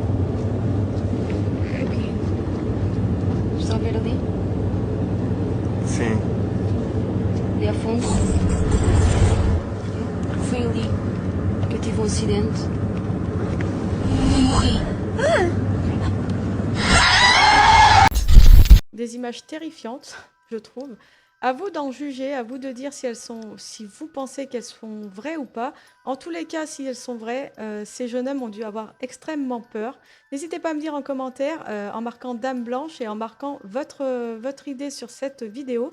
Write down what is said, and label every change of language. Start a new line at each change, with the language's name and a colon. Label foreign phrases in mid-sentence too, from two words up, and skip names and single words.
Portuguese: O quê? Estão a ver ali? Sim. Ali ao fundo? Foi ali que eu tive um acidente e morri.
French: Des images terrifiantes, je trouve. À vous d'en juger, à vous de dire si vous pensez qu'elles sont vraies ou pas. En tous les cas, si elles sont vraies, ces jeunes hommes ont dû avoir extrêmement peur. N'hésitez pas à me dire en commentaire, en marquant Dame Blanche et en marquant votre idée sur cette vidéo.